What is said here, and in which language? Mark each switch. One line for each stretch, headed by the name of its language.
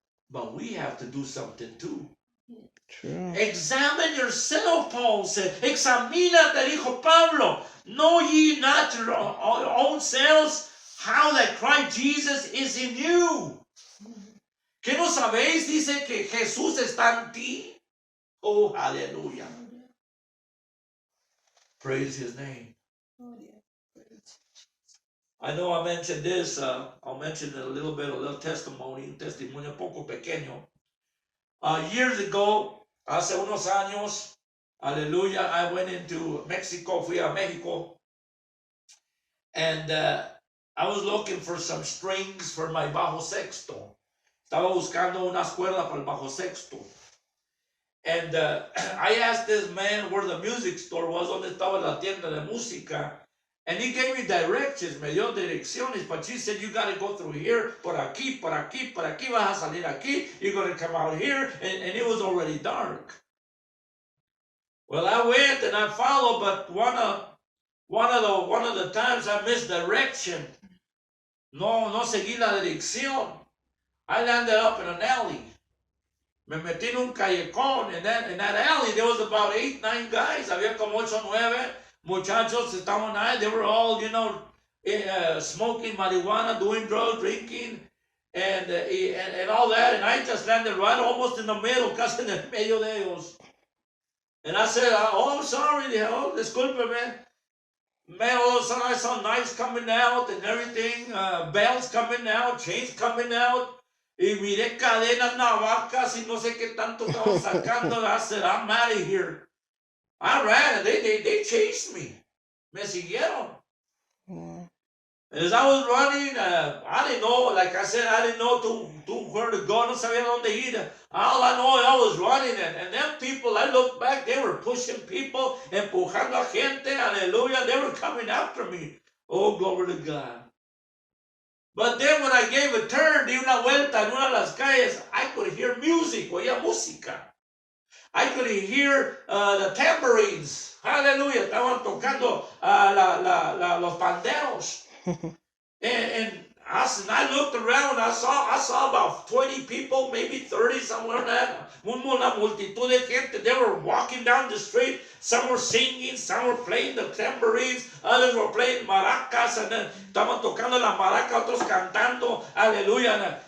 English: But we have to do something too. True. Examine yourself, Paul said.
Spanish: Examínate, dijo Pablo.
English: Know ye not your own selves how that Christ Jesus is in you.
Spanish: ¿Qué no sabéis? Dice que Jesús está en ti.
English: Oh, hallelujah. Praise His name. I know I mentioned this. I'll mention a little testimony,
Spanish: un testimonio poco pequeño.
English: Years ago,
Spanish: hace unos años,
English: aleluya, I went into Mexico,
Spanish: fui a Mexico,
English: and I was looking for some strings for my bajo sexto.
Spanish: Estaba buscando unas cuerdas para el bajo sexto.
English: And I asked this man where the music store was,
Spanish: donde estaba la tienda de música,
English: and he gave me directions,
Spanish: me dio direcciones,
English: but he said, you got to go through here,
Spanish: por aquí, vas a salir aquí,
English: you're going to come out here, and it was already dark. Well, I went and I followed, but one of the times I missed direction.
Spanish: No seguí la dirección.
English: I landed up in an alley.
Spanish: Me metí en un callejón.
English: In that alley, there was about 8, 9 guys.
Spanish: Había como 8, 9 muchachos. Estaban ahí.
English: They were all, smoking marijuana, doing drugs, drinking, and all that. And I just landed right almost in the middle,
Spanish: casi en el medio de ellos.
English: And I said, I'm sorry. Oh,
Spanish: discúlpeme.
English: Man, all of a sudden I saw knives coming out and everything, belts coming out, chains coming out.
Spanish: Y miré cadenas, navajas y no sé qué tanto estaban sacando.
English: I said, I'm out of here. I ran and they chased me.
Spanish: Me siguieron.
English: Wow. As I was running, I didn't know, like I said, I didn't know to where to go.
Spanish: No sabía dónde ir.
English: All I know, I was running. And them people, I looked back, they were pushing people,
Spanish: empujando a gente.
English: Hallelujah. They were coming after me. Oh, glory to God. But then when I gave a turn,
Spanish: di una vuelta en una de las calles,
English: I could hear music,
Spanish: oía música.
English: I could hear the tambourines. Hallelujah.
Spanish: Estaban tocando los panderos.
English: and I looked around, I saw about 20 people, maybe 30, somewhere in that.
Spanish: Una multitud de gente.
English: They were walking down the street. Some were singing, some were playing the tambourines, others were playing maracas, and then
Spanish: estaban tocando la maraca, otros cantando,
English: aleluya.